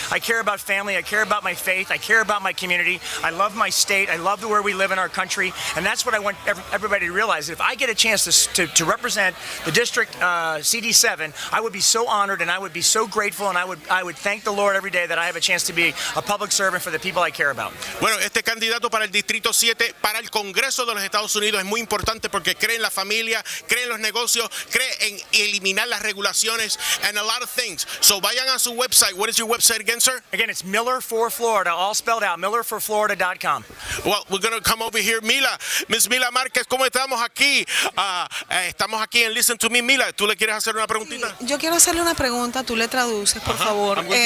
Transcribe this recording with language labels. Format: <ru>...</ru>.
<en>I care about family. I care about my faith. I care about my community. I love my state. I love where we live in our country. And that's what I want everybody to realize. If I get a chance to represent the district CD7, I would be so honored and I would be so grateful, and I would thank the Lord every day that I have a chance to be a public servant for the people I care about.</en> <es>Bueno, este candidato para el Distrito 7, para el Congreso de los Estados Unidos, es muy importante porque cree en la familia, cree en los negocios, cree en eliminar las regulaciones,</es> <en>and a lot of things.</en> <es>So vayan a su website.</es> <en>What is your website again, sir? Again, it's Miller for Florida, all spelled out, millerforflorida.com. Well, we're going to come over here.</en> <es>Mila, Miss Mila Márquez, ¿cómo estamos aquí? Estamos aquí en Listen to Me. Mila, ¿tú le quieres hacer una preguntita? Yo quiero hacerle una pregunta, tú le traduces, por favor.</es>